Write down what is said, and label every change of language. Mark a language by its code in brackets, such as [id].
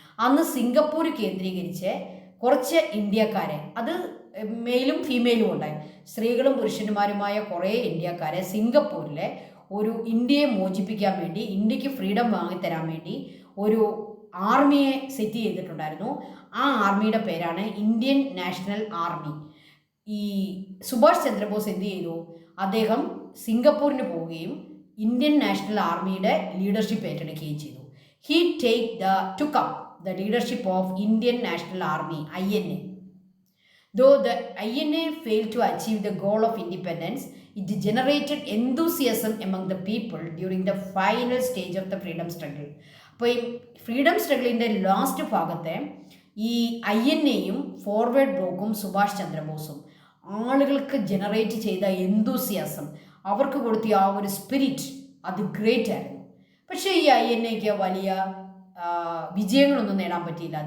[ml] അന്ന് സിംഗപ്പൂർ കേന്ദ്രീകരിച്ച് കുറച്ച് ഇന്ത്യക്കാരെ, അത് മെയിലും ഫീമെയിലും ഉണ്ടായി, സ്ത്രീകളും പുരുഷന്മാരുമായ കുറേ ഇന്ത്യക്കാരെ സിംഗപ്പൂരിലെ ഒരു ഇന്ത്യയെ മോചിപ്പിക്കാൻ വേണ്ടി, ഇന്ത്യക്ക് ഫ്രീഡം വാങ്ങിത്തരാൻ വേണ്ടി ഒരു ആർമിയെ സെറ്റ് ചെയ്തിട്ടുണ്ടായിരുന്നു. ആ ആർമിയുടെ പേരാണ് ഇന്ത്യൻ നാഷണൽ ആർമി. ഈ സുഭാഷ് ചന്ദ്രബോസ് എന്ത് ചെയ്തു? അദ്ദേഹം സിംഗപ്പൂരിന് പോവുകയും ഇന്ത്യൻ നാഷണൽ ആർമിയുടെ ലീഡർഷിപ്പ് ഏറ്റെടുക്കുകയും ചെയ്തു. [en] He took up the leadership of Indian National Army, INA. Though the INA failed to achieve the goal of independence, it generated enthusiasm among the people during the final stage of the freedom struggle. [ml] അപ്പോൾ ഈ freedom സ്ട്രഗിളിൻ്റെ last ഭാഗത്തെ ഈ INAയും forward ബ്ലോക്കും സുഭാഷ് ചന്ദ്രബോസും ആളുകൾക്ക് generate ചെയ്ത എന്തൂസിയാസം, അവർക്ക് കൊടുത്തിയ ആ ഒരു സ്പിരിറ്റ്, അത് ഗ്രേറ്റ് ആയിരുന്നു. പക്ഷേ ഈ INAയ്ക്ക് വലിയ വിജയങ്ങളൊന്നും നേടാൻ പറ്റിയില്ല.